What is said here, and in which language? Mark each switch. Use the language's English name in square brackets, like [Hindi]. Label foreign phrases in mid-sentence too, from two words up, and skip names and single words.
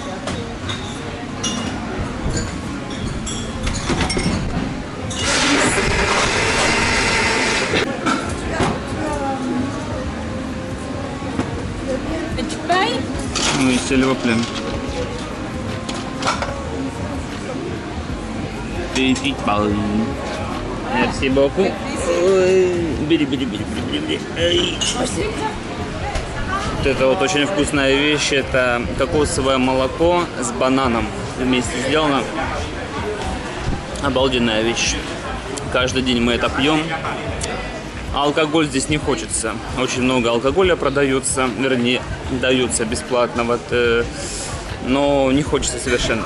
[French] Et tu payes? Oui, s'il vous plaît. Petite balle. Merci beaucoup. [Russian] Бери, бери, бери, бери, бери. Эй. Вот это вот очень вкусная вещь. Это кокосовое молоко с бананом вместе сделано. Обалденная вещь. Каждый день мы это пьем. Алкоголь здесь не хочется. Очень много алкоголя продается, вернее, дается бесплатно, вот, но не хочется совершенно.